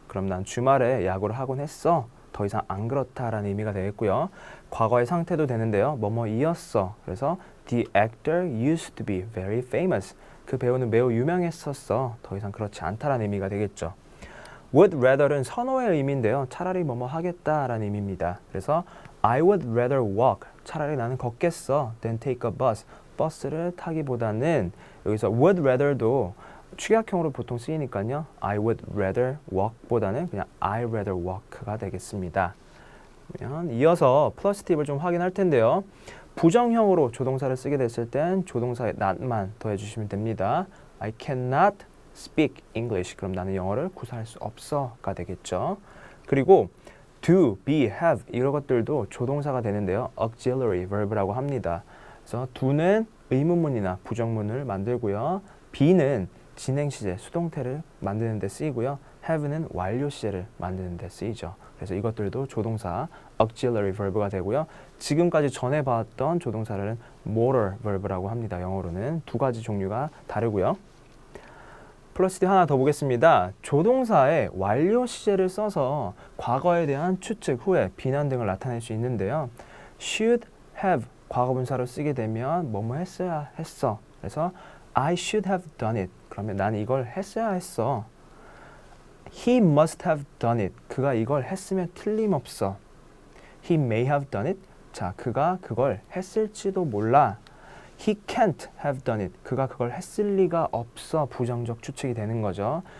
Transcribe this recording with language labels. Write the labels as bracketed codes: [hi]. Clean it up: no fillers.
[ko] 그럼 난 주말에 야구를 하곤 했어. 더 이상 안 그렇다라는 의미가 되겠고요. 과거의 상태도 되는데요. 뭐뭐이었어. [en] 그래서 the actor used to be very famous. [ko] 그 배우는 매우 유명했었어. 더 이상 그렇지 않다라는 의미가 되겠죠. would rather는 선호의 의미인데요. 차라리 뭐뭐 하겠다라는 의미입니다. [en] 그래서 I would rather walk. [ko] 차라리 나는 걷겠어. [en] than take a bus. [ko] 버스를 타기보다는 여기서 would rather도 축약형으로 보통 쓰이니까요. [en] I would rather walk보다는 [ko] 그냥 [en] I rather walk가 되겠습니다. [ko] 그러면 이어서 플러스 팁을 좀 확인할 텐데요. 부정형으로 조동사를 쓰게 됐을 땐 조동사에 not만 더해주시면 됩니다. [en] I cannot speak English. [ko] 그럼 나는 영어를 구사할 수 없어가 되겠죠. 그리고 do, be, have 이런 것들도 조동사가 되는데요. auxiliary verb라고 합니다. 그래서 do는 의문문이나 부정문을 만들고요. be는 진행 시제, 수동태를 만드는 데 쓰이고요. have는 완료 시제를 만드는 데 쓰이죠. 그래서 이것들도 조동사 auxiliary verb가 되고요. 지금까지 전에 봤던 조동사를 motor verb라고 합니다. 영어로는 두 가지 종류가 다르고요. 플러스 D 하나 더 보겠습니다. 조동사의 완료 시제를 써서 과거에 대한 추측, 후회, 비난 등을 나타낼 수 있는데요. should have 과거분사로 쓰게 되면 뭐뭐 했어야 했어. [en] 그래서 I should have done it. [ko] 그러면 난 이걸 했어야 했어. [en] He must have done it. [ko] 그가 이걸 했으면 틀림없어. [en] He may have done it. [ko] 자, 그가 그걸 했을지도 몰라. [en] He can't have done it. [ko] 그가 그걸 했을 리가 없어. 부정적 추측이 되는 거죠.